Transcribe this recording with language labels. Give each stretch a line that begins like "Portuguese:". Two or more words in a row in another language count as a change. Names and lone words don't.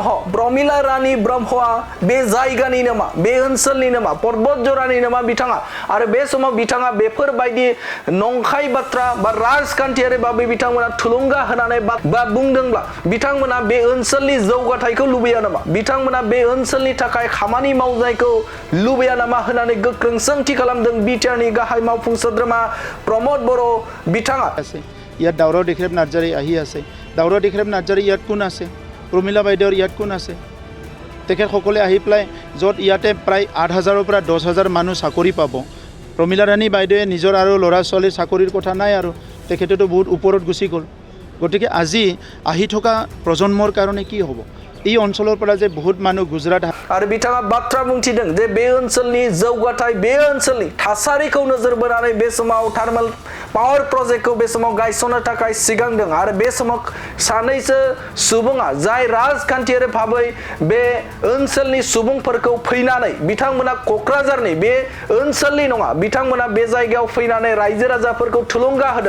Bodo: ब्रह्मआ बे जायगानि नामा, बे ओनसोलनि नामा, पर्बत जरानि नामा बिथाङा आरो बे समाव बिथाङा बेफोरबायदि नंखाय बाथ्रा बा राजखान्थियारि बाबै बिथांमोना थुलुंगा होनानै बा बुंदोंब्ला बिथांमोना बे ओनसोलनि जौगाथायखौ लुबैया नामा, बिथांमोना बे ओनसोलनि थाखाय खामानि मावनायखौ लुबैया नामा होननानै गोख्रों सोंथि खालामदों बिटिआरनि गाहाय मावफुं सोद्रोमा प्रमद बर' बिथाङा।
Assamese: ইয়াত দাউৰাও দেখ্ৰেব নাৰ্জাৰী আহি আছে। দাউৰাও দেখ্ৰেব নাৰ্জাৰী ইয়াত কোন আছে? প্ৰমিলা বাইদেউৰ ইয়াত কোন আছে? তেখেতসকলে আহি পেলাই য'ত ইয়াতে প্ৰায় 8,000-ৰ পৰা 10,000 মানুহ চাকৰি পাব। প্ৰমিলা ৰাণী বাইদেৱে নিজৰ আৰু ল'ৰা ছোৱালীৰ চাকৰিৰ কথা নাই আৰু তেখেতেতো বহুত ওপৰত গুচি গ'ল। গতিকে আজি আহি থকা প্ৰজন্মৰ কাৰণে কি হ'ব? এই অঞ্চলৰ পৰা যে বহুত মানুহ গুজৰাট
Bodo: आरो बिथाङा बाथ्रा बुंथिदों जे बे ओनसोलनि जौगाथाय, बे ओनसोलनि थासारिखौ नोजोर बोनानै बे समाव
English: thermal power project
Bodo: बे समाव गायसननो थाखाय सिगांदों आरो बे समाव सानैसो सुबुङा जाय राजखान्थियारि भाबै बे ओनसोलनि सुबुंफोरखौ फैनानै बिथांमोना क'क्राझारनि बे ओनसोलनि नङा, बिथांमोना बे जायगायाव फैनानै रायजो राजाफोरखौ थुलुंगा होदों।